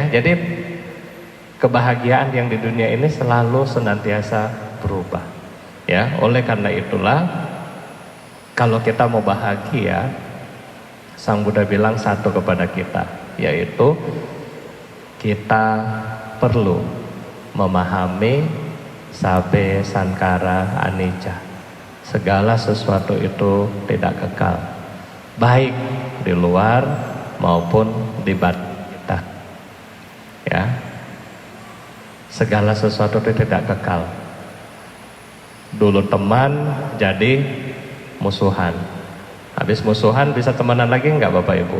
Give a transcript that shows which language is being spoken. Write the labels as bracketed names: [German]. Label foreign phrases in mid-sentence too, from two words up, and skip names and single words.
[Indonesian] Jadi kebahagiaan yang di dunia ini selalu senantiasa berubah, ya. Oleh karena itulah Kalau kita mau bahagia, Sang Buddha bilang satu kepada kita, yaitu kita perlu memahami [Pali] sabe sankara anicca. [Indonesian] Segala sesuatu itu tidak kekal, baik di luar maupun di batin kita. Ya, segala sesuatu itu tidak kekal. Dulu teman jadi musuhan, habis musuhan bisa temenan lagi enggak Bapak Ibu?